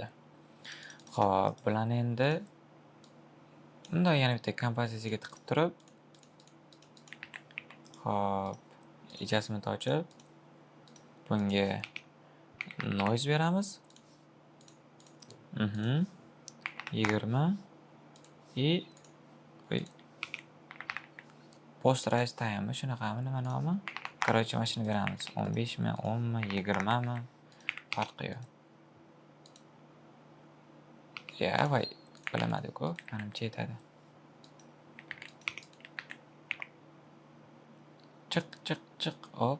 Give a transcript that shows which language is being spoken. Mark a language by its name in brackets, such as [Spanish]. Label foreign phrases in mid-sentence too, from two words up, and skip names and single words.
[Uzbek] Xo'p, bularni endi bunday yana bitta kompozitsiyaga tiqib turib, xo'p, adjustment ochib, bunga noise beramiz. 20 и [English] post rise time [Uzbek] shunaqami, nima nomi? Короче, mana shuni beramiz. 15 mi, 10 mi, 20 mi? Farqi yo'q. Voy, bilamadik-ku, menimcha yetadi. Chiq, hop.